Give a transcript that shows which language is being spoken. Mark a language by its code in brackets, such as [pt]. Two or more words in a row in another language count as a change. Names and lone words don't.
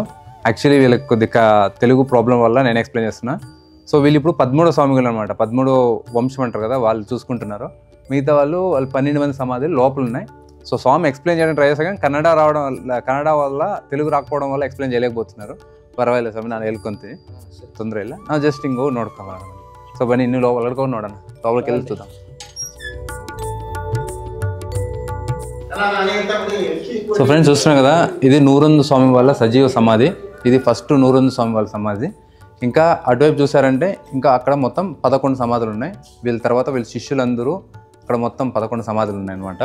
[te] యాక్చువల్లీ వీళ్ళకి కొద్దిగా తెలుగు ప్రాబ్లం వల్ల నేను ఎక్స్ప్లెయిన్ చేస్తున్నా. సో వీళ్ళు ఇప్పుడు 13వ స్వామిగులు అనమాట. 13వ వంశం అంటారు కదా, వాళ్ళు చూసుకుంటున్నారు. మిగతా వాళ్ళు 12 మంది సమాధులు లోపల ఉన్నాయి. సో స్వామి ఎక్స్ప్లెయిన్ చేయడానికి ట్రై చేశారు కానీ కన్నడ వల్ల తెలుగు రాకపోవడం వల్ల ఎక్స్ప్లెయిన్ చేయలేకపోతున్నారు. [kn] ಪರವಾಗಿಲ್ಲ ಸ್ವಾಮಿ, ನಾನು ಹೇಳ್ಕೊಂತೀನಿ, ತೊಂದರೆ ಇಲ್ಲ. ನಾವು ಜಸ್ಟ್ ಹಿಂಗೆ ಹೋಗಿ ನೋಡ್ಕೊಂಬರೋಣ. ಸೊ ಬನ್ನಿ, ಇನ್ನೂ ಒಳಗಡೆ ನೋಡೋಣ, [te] లోపలికి వెళ్ళి చూద్దాం. సో ఫ్రెండ్స్ చూస్తున్నాం కదా, ఇది నూరొందు స్వామి వాళ్ళ సజీవ సమాధి. ఇది ఫస్ట్ నూరొందు స్వామి వాళ్ళ సమాధి. ఇంకా అటువైపు చూసారంటే ఇంకా అక్కడ మొత్తం 11 సమాధులు ఉన్నాయి. వీళ్ళ తర్వాత వీళ్ళ శిష్యులందరూ అక్కడ మొత్తం 11 సమాధులు ఉన్నాయి అనమాట.